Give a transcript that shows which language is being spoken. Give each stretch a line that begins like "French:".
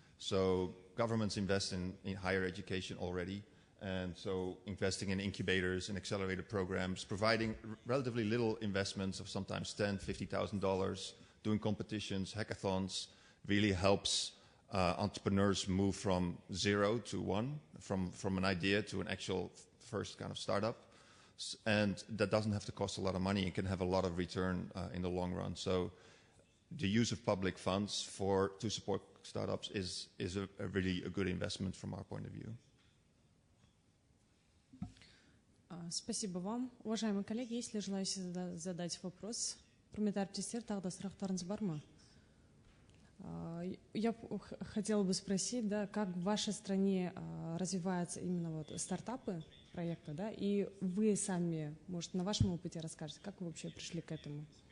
English: So governments invest in higher education already, and so investing in incubators and accelerator programs, providing relatively little investments of sometimes $10,000, $50,000, doing competitions, hackathons, really helps entrepreneurs move from 0 to 1, from an idea to an actual first kind of startup. And that doesn't have to cost a lot of money and can have a lot of return in the long run. So the use of public funds to support startups is a really a good investment from our point of view.
Russian: Спасибо вам. Уважаемые коллеги, если желаете задать вопрос,
Kazakh: құрметті әріптестер, тағы да сұрақтарыңыз бар ма?
Russian: Я хотела бы спросить, да, как в вашей стране развиваются именно вот стартапы, проекты, да, и вы сами, может, на вашем опыте расскажете, как вы вообще пришли к этому?